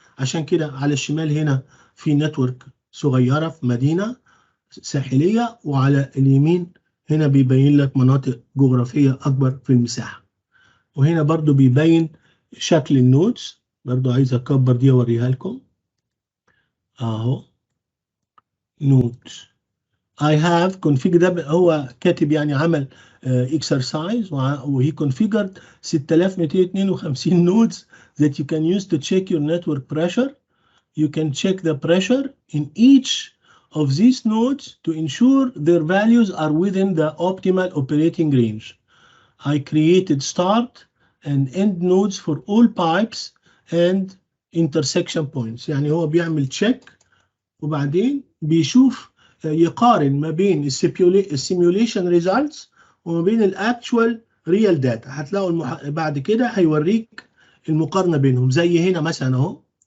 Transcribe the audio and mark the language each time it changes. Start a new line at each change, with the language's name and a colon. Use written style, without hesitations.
Arabic: عشان كده على الشمال هنا في نتورك صغيره في مدينه ساحليه، وعلى اليمين هنا بيبين لك مناطق جغرافيه اكبر في المساحه. وهنا برضو بيبين شكل النودز. برضو عايز اكبر دي اوريها لكم اهو.
English: nodes I have configured،
Arabic: ده هو كاتب يعني عمل
English: exercise
Arabic: وهي
English: configured 6252 nodes that you can use to check your network pressure. You can check the pressure in each of these nodes to ensure their values are within the optimal operating range. I created start and end nodes for all pipes and intersection points.
Arabic: يعني هو بيعمل check وبعدين بيشوف يقارن ما بين السيميوليشن ريزلتس وما بين الاكتشوال ريال داتا. هتلاقوا بعد كده هيوريك المقارنه بينهم. زي هنا مثلا اهو.